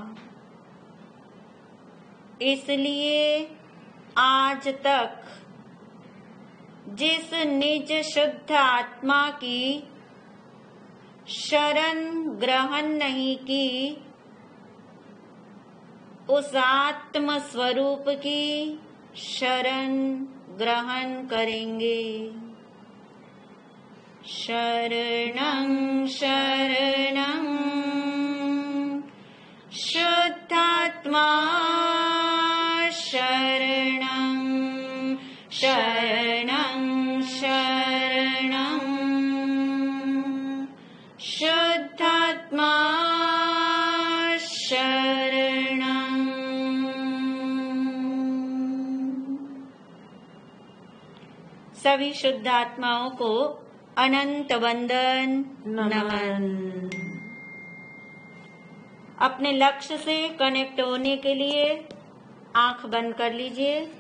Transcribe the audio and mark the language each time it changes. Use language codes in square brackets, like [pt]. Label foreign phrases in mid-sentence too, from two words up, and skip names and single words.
[hi] इसलिए आज तक जिस निज शुद्ध आत्मा की शरण ग्रहण नहीं की उस आत्म स्वरूप की शरण ग्रहण करेंगे। [sa] शरणं शरणं शुद्धात्मा शरणं शरणं शरणं शुद्धात्मा शरणं। [hi] सभी शुद्ध आत्माओं को अनंत वंदन नमन। अपने लक्ष्य से कनेक्ट होने के लिए आंख बंद कर लीजिए।